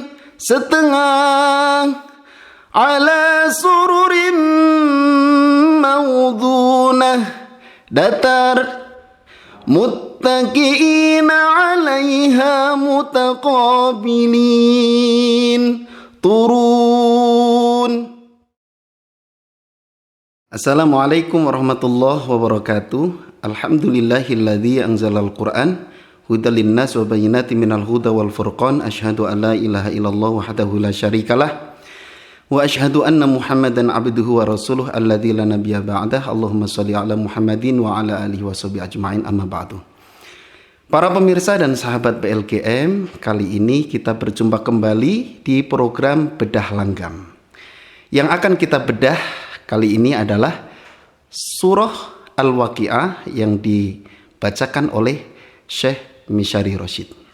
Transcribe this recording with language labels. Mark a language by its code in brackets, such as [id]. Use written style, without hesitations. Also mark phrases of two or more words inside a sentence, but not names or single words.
[ar] Setengah. على سرر موضونة. [id] Datar. [ar] متكئين عليها متقابلين. [id] Turun. [ar] السلام عليكم ورحمة الله وبركاته. الحمد لله الذي أنزل القرآن هدى للناس وبينات من الهدى والفرقان. أشهد أن لا إله إلا الله وحده لا شريك له وأشهد أن محمدا عبده ورسوله الذي لا نبي بعده. اللهم صل على محمد وعلى آله وصحبه أجمعين، أما بعد. [id] Para pemirsa dan sahabat PLGM, kali ini kita berjumpa kembali di program Bedah Langgam. Yang akan kita bedah kali ini adalah surah Al-Waqi'ah yang dibacakan oleh Syekh Misyari Rasyid.